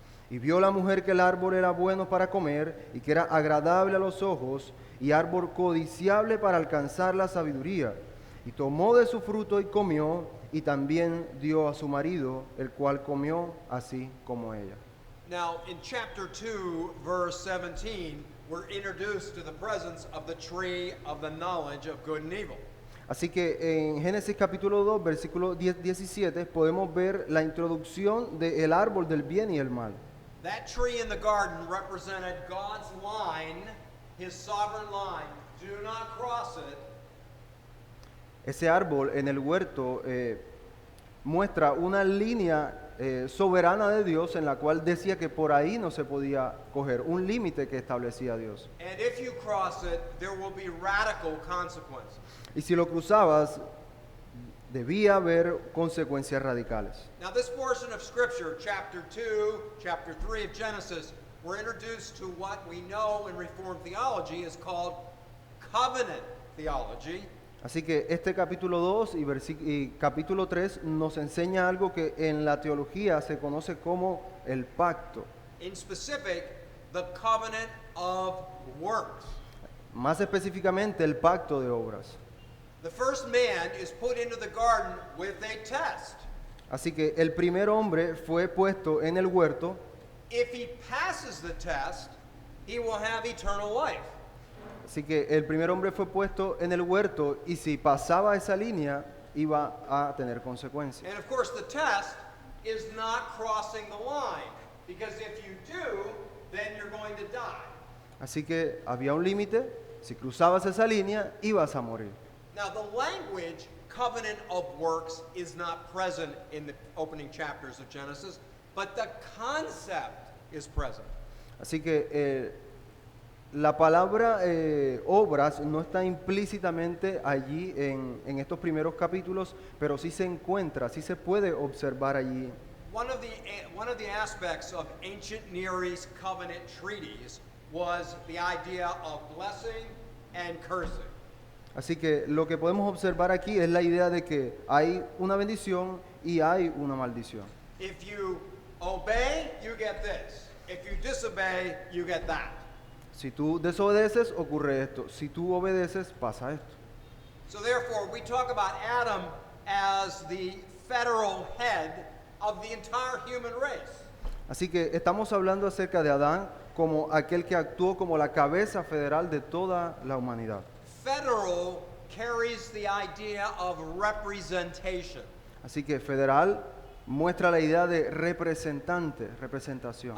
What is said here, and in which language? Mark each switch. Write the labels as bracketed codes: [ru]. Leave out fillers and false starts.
[es] Y vio la mujer que el árbol era bueno para comer y que era agradable a los ojos y árbol codiciable para alcanzar la sabiduría. Y tomó de su fruto y comió y también dio a su marido, el cual comió así como ella. [en] Now, in chapter 2, verse 17, we're introduced to the presence of the tree of the knowledge of good and evil. [es] Así que en Génesis capítulo 2, versículo 17, podemos ver la introducción del árbol del bien y el mal. [en] That tree in the garden represented God's line, his sovereign line. Do not cross it. [es] Ese árbol en el huerto muestra una línea soberana de Dios en la cual decía que por ahí no se podía coger, un límite que establecía Dios. [en] And if you cross it, there will be radical consequences. [es] Y si lo cruzabas, debía haber consecuencias radicales. [en] Now, this portion of Scripture, chapter 2, chapter 3 of Genesis, we're introduced to what we know in Reformed theology is called covenant theology. [es] Así que este capítulo 2 y capítulo 3 nos enseña algo que en la teología se conoce como el pacto. [en] In specific, the covenant of works. [es] Más específicamente, el pacto de obras. [en] The first man is put into the garden with a test. [es] Así que el primer hombre fue puesto en el huerto. [en] If he passes the test, he will have eternal life. [es] Así que el primer hombre fue puesto en el huerto y si pasaba esa línea iba a tener consecuencias. [en] And of course, the test is not crossing the line. Because if you do, then you're going to die. [es] Así que había un límite, si cruzabas esa línea, ibas a morir. [en] Now, the language covenant of works is not present in the opening chapters of Genesis, but the concept is present. [es] Así que la palabra obras no está implícitamente allí en estos primeros capítulos, pero sí se encuentra, sí se puede observar allí. [en] One of the aspects of ancient Near East covenant treaties was the idea of blessing and cursing. [es] Así que lo que podemos observar aquí es la idea de que hay una bendición y hay una maldición. [en] If you obey, you get this. If you disobey, you get that. [es] Si tú desobedeces, ocurre esto. Si tú obedeces, pasa esto. [en] So therefore, we talk about Adam as the federal head of the entire human race. [es] Así que estamos hablando acerca de Adán como aquel que actuó como la cabeza federal de toda la humanidad. [en] Federal carries the idea of representation. [es] Así que federal muestra la idea de representante, representación.